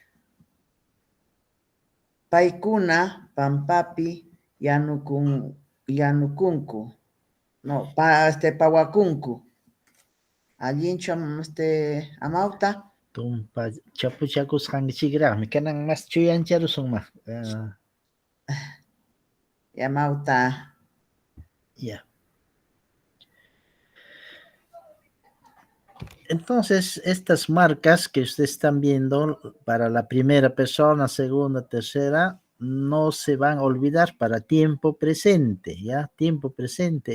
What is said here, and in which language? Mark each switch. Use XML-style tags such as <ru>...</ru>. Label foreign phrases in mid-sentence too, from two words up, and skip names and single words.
<qu>Paykuna pampapi yanukunku. No, pawakunku. Allinchu amawta? Tumpa chapuchakusqankichikraqmi. Kanan mas chuyancharusunma. Amawta.</qu> <es>Ya. Entonces, estas marcas que ustedes están viendo para la primera persona, segunda, tercera, no se van a olvidar para tiempo presente, ¿ya? Tiempo presente.</es>